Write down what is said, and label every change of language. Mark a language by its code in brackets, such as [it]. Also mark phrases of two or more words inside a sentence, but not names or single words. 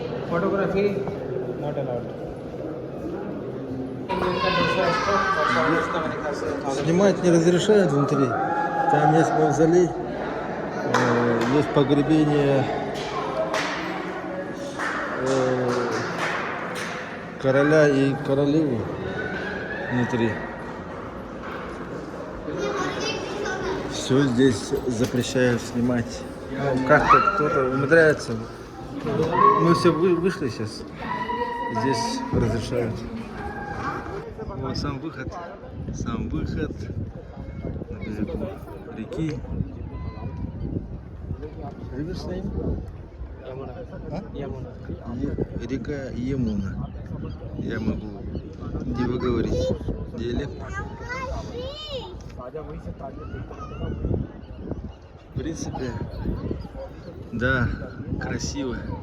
[en] photography not allowed [ru] Снимать не разрешают внутри. Там есть мавзолей, есть погребение короля и королевы внутри. Все здесь запрещают снимать. Ну, как-то кто-то умудряется. Мы все вышли сейчас. Здесь разрешают. Вот сам выход. Сам выход на берегу реки. [en] Reverse name? [ru] Река Емуна. Я могу не выговорить диалект. В принципе, да, красиво.